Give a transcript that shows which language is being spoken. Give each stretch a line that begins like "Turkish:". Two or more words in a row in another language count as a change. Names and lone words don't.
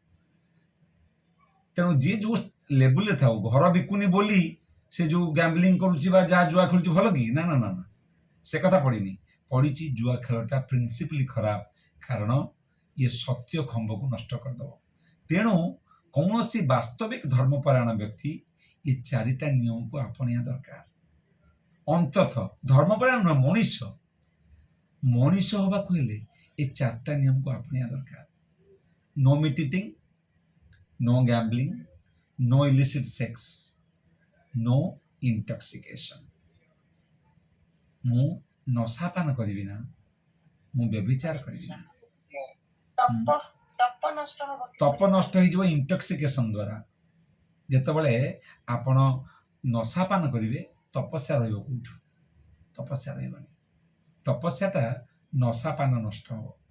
Odia: ତେଣୁ ଯିଏ ଯୋଉ ଲେବୁଲରେ ଥାଉ, ଘର ବିକୁନି ବୋଲି ସେ ଯୋଉ ଗ୍ୟାମ୍ବଲିଂ କରୁଛି ବା ଯାହା ଜୁଆ ଖେଳୁଛି ଭଲ କି, ନା ନା ନା ନା, ସେ କଥା ପଡ଼ିନି, ପଡ଼ିଛି ଜୁଆ ଖେଳଟା ପ୍ରିନ୍ସିପଲି ଖରାପ, କାରଣ ଇଏ ସତ୍ୟ ଖମ୍ବକୁ ନଷ୍ଟ କରିଦେବ। ତେଣୁ କୌଣସି ବାସ୍ତବିକ ଧର୍ମପରାୟଣ ବ୍ୟକ୍ତି ଏ 4ଟା ନିୟମକୁ ଆପଣେଇବା ଦରକାର। ଅନ୍ତତଃ ଧର୍ମପରାୟଣ ନୁହେଁ, ମଣିଷ ହବାକୁ ହେଲେ ଏ 4ଟା ନିୟମକୁ ଆପଣେଇବା ଦରକାର।
English: no meat eating, no gambling, no illicit sex, no intoxication.
Odia: ମୁଁ ନଶାପାନ କରିବି ନା, ମୁଁ ବ୍ୟଭିଚାର କରିବି ନା। ତପ ତପ ନଷ୍ଟ ହବ, ତପ ନଷ୍ଟ ହେଇଯିବ ଇଣ୍ଟକ୍ସିକେସନ ଦ୍ୱାରା। ଯେତେବେଳେ ଆପଣ ନଶାପାନ କରିବେ ତପସ୍ୟା ରହିବ କୋଉଠୁ, ତପସ୍ୟା ରହିବନି, ତପସ୍ୟାଟା ନଶାପାନ ନଷ୍ଟ ହବ।